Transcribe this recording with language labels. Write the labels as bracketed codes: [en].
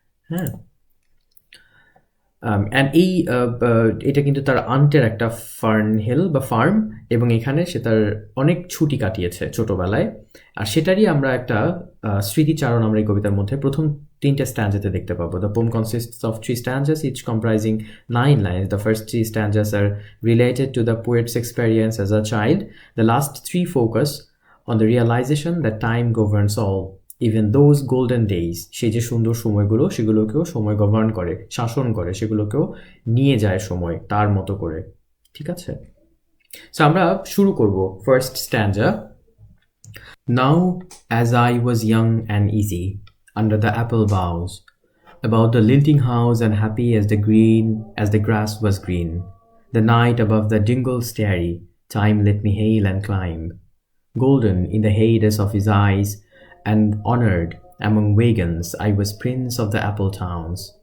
[bn] হ্যাঁ, অ্যান্ড এটা কিন্তু তার আন্টের একটা ফার্নহিল বা ফার্ম, এবং এখানে সে তার অনেক ছুটি কাটিয়েছে ছোটবেলায়, আর সেটারই আমরা একটা স্মৃতিচারণ আমরা এই কবিতার মধ্যে প্রথম 3টে স্ট্যান্জাতে দেখতে পাবো। [en] The poem consists of 3 stanzas, each comprising 9 lines. The first 3 stanzas are related to the poet's experience as a child. The last 3 focus on the realization that time governs all. Even those golden days, [bn] সেই যে সুন্দর সময়গুলো, সেগুলোকেও সময় govern করে, শাসন করে, সেগুলোকেও নিয়ে যায় সময় তার মতো করে। ঠিক আছে, সো আমরা শুরু করব first স্ট্যান্জা। [en] Now as I was young and easy under the apple boughs, about the lilting house and happy as the grass was green, the night above the dingle starry, time let me hail and climb, golden in the heydays of his eyes, and honoured among wagons I was prince of the apple towns.